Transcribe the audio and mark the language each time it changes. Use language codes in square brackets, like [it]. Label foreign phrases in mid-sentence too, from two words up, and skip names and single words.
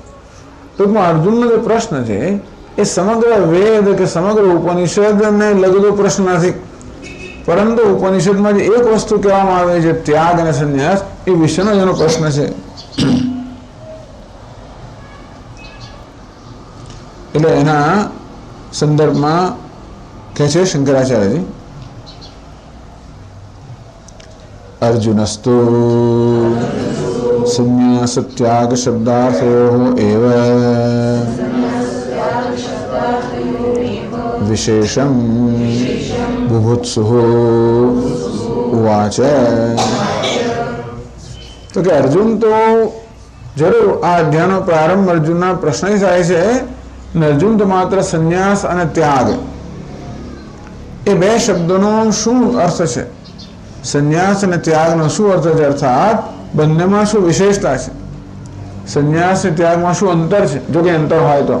[gu] ટૂંકમાં અર્જુનનો જે પ્રશ્ન છે એ સમગ્ર વેદ કે સમગ્ર ઉપનિષદને લગતો પ્રશ્ન નથી, પરંતુ ઉપનિષદમાં જે એક વસ્તુ કહેવામાં આવે છે ત્યાગ અને સંન્યાસ, એ વિશેનો જેનો પ્રશ્ન છે. એટલે એના સંદર્ભમાં કહે છે શંકરાચાર્યજી, [sa] अर्जुनस्तु संन्यास त्याग शब्दार्थयोः एव विशेषं बुभुत्सुः उवाच. [gu] તો કે અર્જુન તો જરૂર આ अध्यायનો પ્રારંભ અર્જુનના પ્રશ્નથી થાય છે. અર્જુન તો માત્ર સંન્યાસ અને ત્યાગ એ બે શબ્દોનો શું અર્થ છે, સંન્યાસ અને ત્યાગનો શું અર્થ છે, અર્થાત બંનેમાં શું વિશેષતા છે, સંન્યાસ અને ત્યાગમાં શું અંતર છે, જો કે અંતર હોય તો.